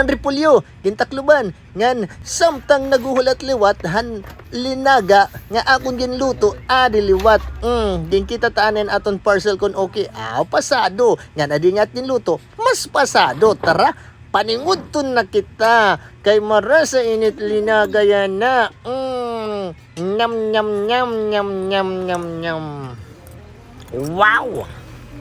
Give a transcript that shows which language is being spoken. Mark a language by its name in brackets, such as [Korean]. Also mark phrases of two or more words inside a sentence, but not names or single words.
[Waray] repolyo gintakluban ngan samtang naguhulat liwat han linaga nga akong ginluto adi liwat din kita taanen aton parcel kon okay pasado ngan adi ngat ginluto mas pasado tara paningudton na kita kay marasa init linaga yan na nyam nyam nyam nyam nyam nyam nyam wow